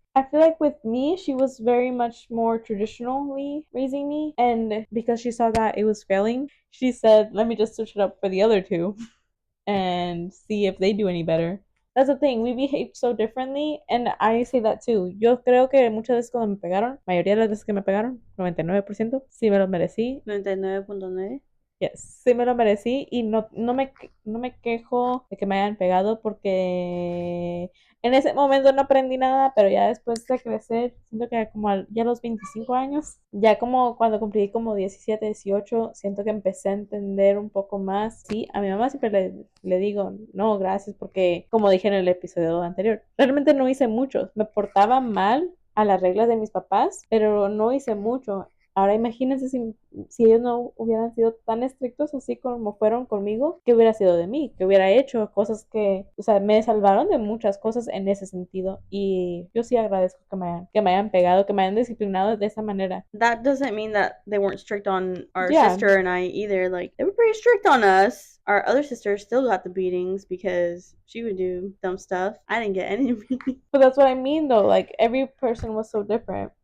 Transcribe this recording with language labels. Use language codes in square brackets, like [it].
[en] I feel like with me, she was very much more traditionally raising me, and because she saw that it was failing, she said, let me just switch it up for the other two and see if they do any better. That's the thing, we behave so differently, and I say that too. [es] Yo creo que muchas veces cuando me pegaron, mayoría de las veces que me pegaron, 99%, sí me lo merecí. 99.9. Yes, sí me lo merecí y no me quejo de que me hayan pegado porque en ese momento no aprendí nada, pero ya después de crecer, siento que como ya a los 25 años, ya como cuando cumplí como 17, 18, siento que empecé a entender un poco más. Sí, a mi mamá siempre le digo, no, gracias, porque como dije en el episodio anterior, realmente no hice mucho, me portaba mal a las reglas de mis papás, pero no hice mucho. Ahora imagínense si ellos no hubieran sido tan estrictos así como fueron conmigo, ¿qué hubiera sido de mí? ¿Qué hubiera hecho? Cosas que, o sea, me salvaron de muchas cosas en ese sentido. Y yo sí agradezco que me hayan pegado, que me hayan disciplinado de esa manera. [en] That doesn't mean that they weren't strict on our sister and I either. Like, they were pretty strict on us. Our other sister still got the beatings because she would do dumb stuff. I didn't get any beatings. But that's what I mean though. Like, every person was so different.